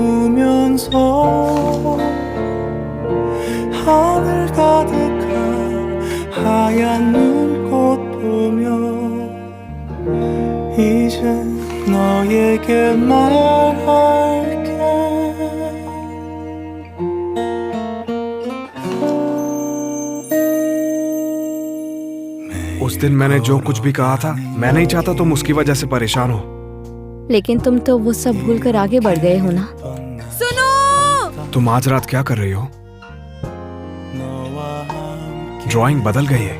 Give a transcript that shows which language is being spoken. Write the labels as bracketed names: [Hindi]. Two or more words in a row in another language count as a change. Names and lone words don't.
[Korean] 꾸면서 하늘 가득한 하얀 눈꽃 보며 이제 너에게 말할게. [Hindi] दिन मैंने जो कुछ भी कहा था, मैं नहीं चाहता तुम उसकी वजह से परेशान हो। लेकिन तुम तो वो सब भूल कर आगे बढ़ गए हो ना। सुनो, तुम आज रात क्या कर रही हो? ड्राइंग बदल गई है।